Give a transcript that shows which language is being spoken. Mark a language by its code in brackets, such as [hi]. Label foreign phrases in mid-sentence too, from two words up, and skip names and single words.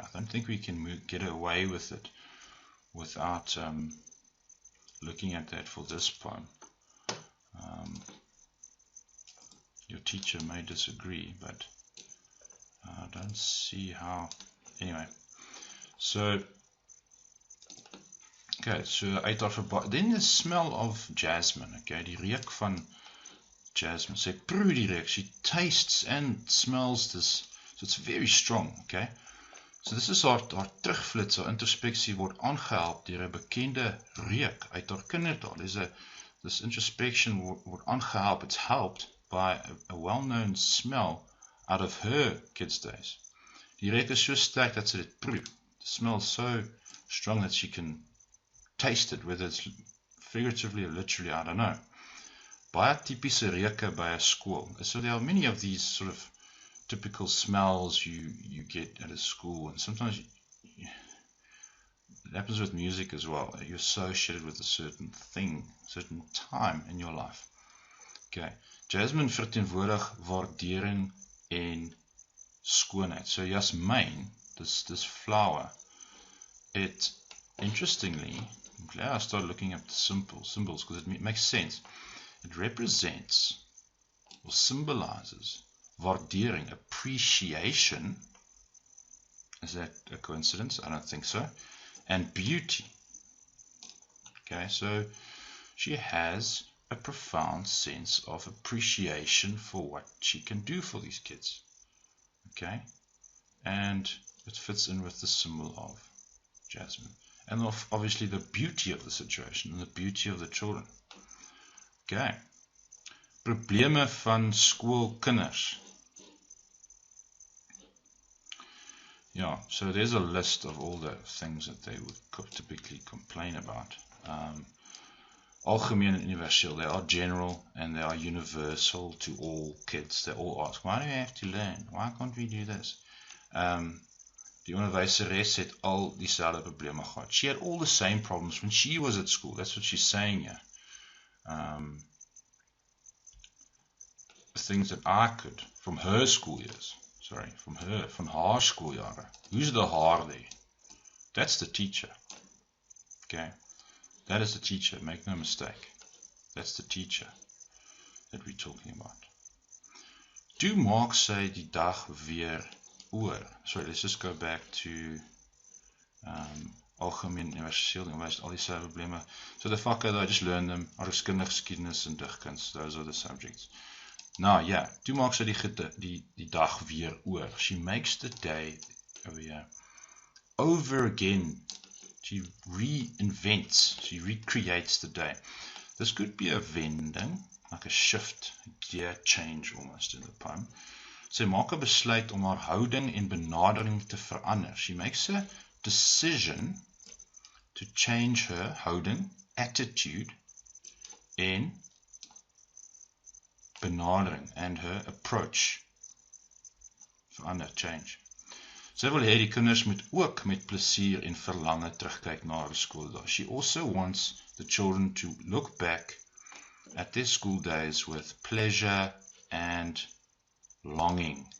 [en] I don't think we can get away with it without looking at that for this poem. Your teacher may disagree, but I don't see how. Anyway, so Okay, so [af] uit haar verbaal. [en] Then the smell of jasmine. [af] Okay, die reuk van jasmine. Sy proe die reuk. [en] She tastes and smells this. So it's very strong. Okay. So this is [af] haar terugflits, haar introspeksie word aangehelp deur 'n bekende reuk uit haar kinderdae. [en] This introspection [af] word aangehelp. [en] It's helped by a well-known smell out of her kids' days. [af] Die reuk is so sterk dat sy dit proe. [en] The smell is so strong that she can taste it, whether it's figuratively or literally, I don't know. [af] Baie typiese reuke by [en] a school. So there are many of these sort of typical smells you get at a school, and sometimes it happens with music as well. You're associated with a certain thing, certain time in your life. [af] Okay, Jasmine verteenwoordig waardering en skoonheid. [en] So Jasmine, this flower, it interestingly, I'm glad I started looking up the symbols because it makes sense. It represents or symbolizes waardering, appreciation. Is that a coincidence? I don't think so. And beauty. Okay, so she has a profound sense of appreciation for what she can do for these kids. Okay, and it fits in with the symbol of Jasmine. And obviously the beauty of the situation and the beauty of the children. Okay. [af] Probleme van skoolkinders. [en] Yeah, so there's a list of all the things that they would typically complain about. Algemeen and universal. They are general and they are universal to all kids. They all ask, why do we have to learn? Why can't we do this? [af] Die onderwyseres het al dieselfde probleme gehad. [en] She had all the same problems when she was at school. That's what she's saying here. Things that I could, from her school years, from [af] haar schooljare. [en] Who's the haar there? That's the teacher. Okay, that is the teacher, make no mistake. That's the teacher that we're talking about. [af] Toe maak sy die dag weer oor. [en] Sorry, let's just go back to [af] algemeen universeel onderwys, al die probleme. [en] So the fact that I just learned them, [af] oudskinder geskiedenis en digkuns, [en] those are the subjects. Now, yeah, [af] toe maak sy die dag weer oor. [en] She makes the day over again. She reinvents, she recreates the day. This could be a wending, like a shift, a gear change almost in the poem. [af] Sy maak 'n besluit om haar houding en benadering te verander. [en] She makes a decision to change her houding, attitude, [af] en benadering [en] and her approach. Verander, change. [af] Sy wil hê die kinders moet ook met plesier en verlange terugkyk na haar skooldae. [en] She also wants the children to look back at their school days with pleasure and longing.